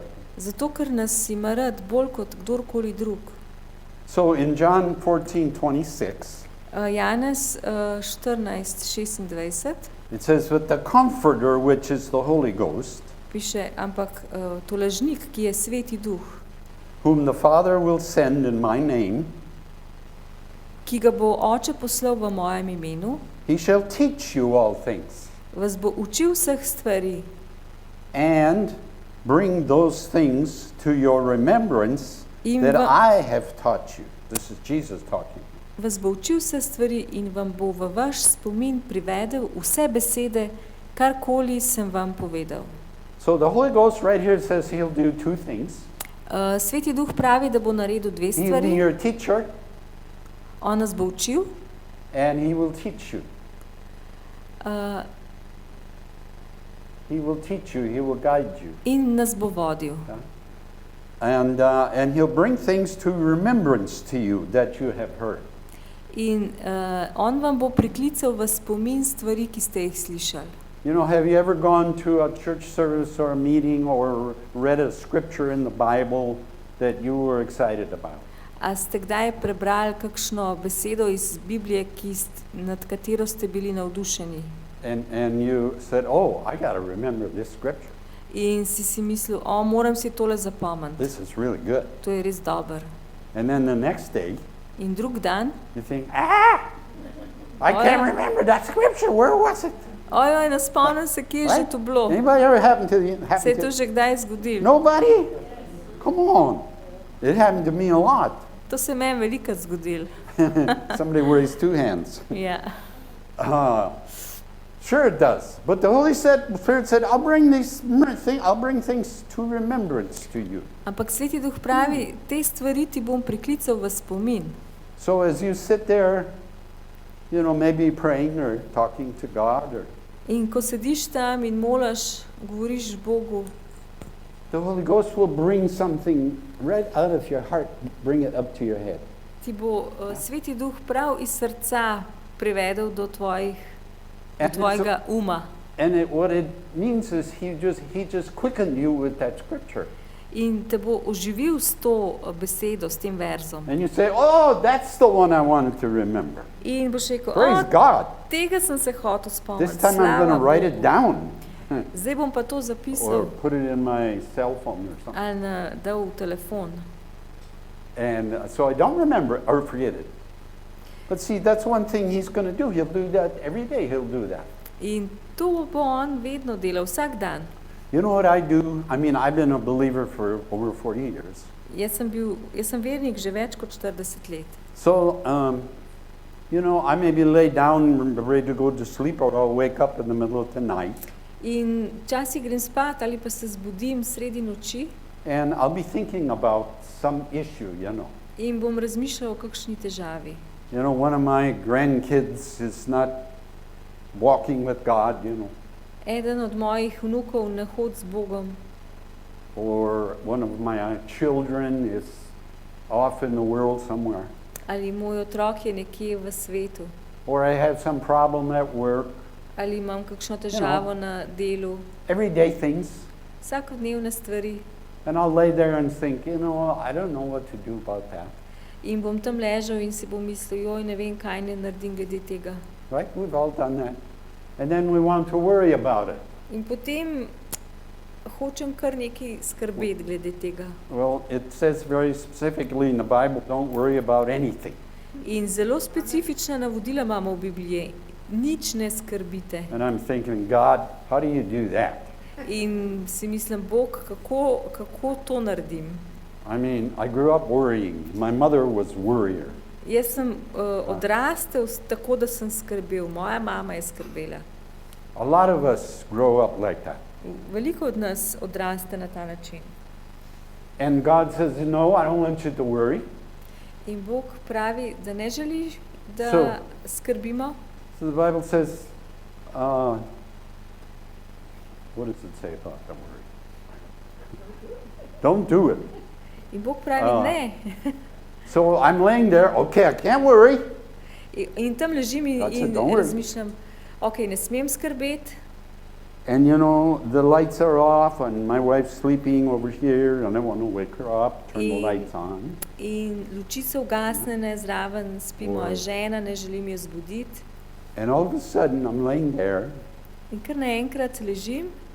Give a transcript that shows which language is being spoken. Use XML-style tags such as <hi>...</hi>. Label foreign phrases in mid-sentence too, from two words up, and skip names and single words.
<sl>Zato, ker nas ima rad bolj kot kdorkoli drug.</sl> <en>So in John 14:26,</en> <sl>Janez 14:26</sl> <en>it says, "But the Comforter, which is the Holy Ghost,</en> <sl>piše, ampak tolažnik, ki je Sveti Duh,</sl> <en>whom the Father will send in my name,</en> <sl>ki ga bo Oče poslal v mojem imenu,</sl> <en>He shall teach you all things,</en> <sl>vas bo učil vseh stvari</sl> <en>and bring those things to your remembrance</en> <sl>in</sl> <en>that</en> <sl>va-</sl> <en>I have taught you." This is Jesus talking.</en> <sl>vas bo učil vse stvari in vam bo v vaš spomin privedel vse besede, karkoli sem vam povedal.</sl> <en>So the Holy Ghost right here says He'll do two things.</en> <sl>Sveti Duh pravi, da bo naredil dve</sl> <en>He'll be</en> <sl>stvari.</sl> <en>your teacher,</en> <sl>On nas bo učil</sl> <en>and He will teach you. uh, He will teach you. He will guide you.</en> <sl>in nas bo vodil.</sl> <en>And He'll bring things to remembrance to you that you have heard.</en> <sl>In on vam bo priklical v spomin stvari, ki ste jih slišali.</sl> <en>You know, have you ever gone to a church service or a meeting or read a scripture in the Bible that you were excited about?</en> <sl>A ste kdaj prebrali kakšno besedo iz Biblije, nad katero ste bili navdušeni?</sl> <en>And you said, "Oh, I got to remember this scripture.</en> <sl>In si mislil, moram si tole zapomniti.</sl> <en>This is really good."</en> <sl>To je res dober.</sl> <en>And then the next day,</en> <sl>In drug dan,</sl> <en>you think, I can't remember that scripture. Where was it?</en> <sl>ojoj, ne spomnim se, kje je že to bilo.</sl> <en>Anybody ever happened</en> <sl>Se je to to že kdaj zgodilo?</sl> <en>Nobody? Come on. It happened to me a lot.</en> <sl>To se meni velikokrat zgodilo.</sl> <en>Somebody raised two hands.</en> <sl>Ja.</sl> <en>Sure it does. But the Holy Spirit said, I'll bring things to remembrance to you.</en> <sl>Ampak Sveti Duh pravi, te stvari ti bom priklical v spomin.</sl> <en>So as you sit there, you know, maybe praying or talking to God, or</en> <sl>In ko sediš tam in molaš, govoriš Bogu,</sl> <en>the Holy Ghost will bring something right out of your heart, bring it up to your head.</en> <sl>ti bo Sveti Duh prav iz srca privedel do tvojega uma.</sl> <en>And what it means is he just quickened you with that scripture.</en> <sl>In te bo oživil s to besedo, s tem verzom.</sl> <en>And you say, "Oh, that's the one I wanted to remember."</en> <sl>In boš rekel,</sl> <en>Praise God.</en> <sl>tega sem se hotel spomniti.</sl> <en>This time I'm going to write it down.</en> <sl>Zdaj bom pa to</sl> <en>Or</en> <sl>zapisal</sl> <en>put it in my cell phone or something.</en> <sl>ali dal v telefon.</sl> <en>And so I don't remember it or forget it. But see, that's one thing he's going to do. He'll do that every day. He'll do that.</en> <sl>In to bo on vedno delal, vsak dan.</sl> <en>You know what I do? I mean, I've been a believer for over 40 years.</en> <sl>Jaz sem vernik že več kot 40 let.</sl> <en>So, you know, I maybe lay down ready to go to sleep, or I'll wake up in the middle of the night.</en> <sl>In včasih grem spat ali pa se zbudim sredi noči</sl> <en>And I'll be thinking about some issue, you know.</en> <sl>in bom razmišljal o kakšni težavi.</sl> <en>You know, one of my grandkids is not walking with God, you know.</en> <sl>Eden od mojih vnukov ne hodi z Bogom.</sl> <en>Or one of my children is off in the world somewhere.</en> <sl>Ali moj otrok je nekje v svetu.</sl> <en>Or I have some problem at work.</en> <sl>Ali imam kakšno težavo na delu.</sl> <en>Everyday things.</en> <sl>Vsakodnevne stvari.</sl> <en>And I'll lay there and think, you know, I don't know what to do about that.</en> <sl>In bom tam ležal in si bom mislil, joj, ne vem, kaj ne naredim glede tega.</sl> <en>Right? We've all done that. And then we want to worry about it.</en> <sl>In potem hočem kar nekaj skrbeti glede tega.</sl> <en>Well, it says very specifically in the Bible, don't worry about anything.</en> <sl>In zelo specifična navodila imamo v Bibliji. Nič ne skrbite.</sl> <en>And I'm thinking, God, how do you do that?</en> <sl>In si mislim, Bog, kako to naredim?</sl> <en>I mean, I grew up worrying. My mother was worrier.</en> <sl>Jaz sem odrastel tako, da sem skrbel. Moja mama je skrbela.</sl> <en>A lot of us grow up like that.</en> <sl>Veliko od nas odraste na ta način.</sl> <en>And God says, no, I don't want you to worry.</en> <sl>In Bog pravi, da ne želi, da skrbimo.</sl> <en>So the Bible says, what does it say about the worry? Don't do it.</en> <sl>In Bog pravi, ne.</sl> <en>So I'm laying there, okay, I can't worry.</en> <sl>In tam ležim in razmišljam, ok, ne smem skrbeti.</sl> <en>And you know, the lights are off and my wife's sleeping over here and I want to wake her up, turn the lights on.</en> <sl>In luči so ugasnjene, zraven spi moja žena, ne želim jo zbuditi.</sl> <en>And all of a sudden I'm laying there.</en> <sl>In kar naenkrat ležim.</sl>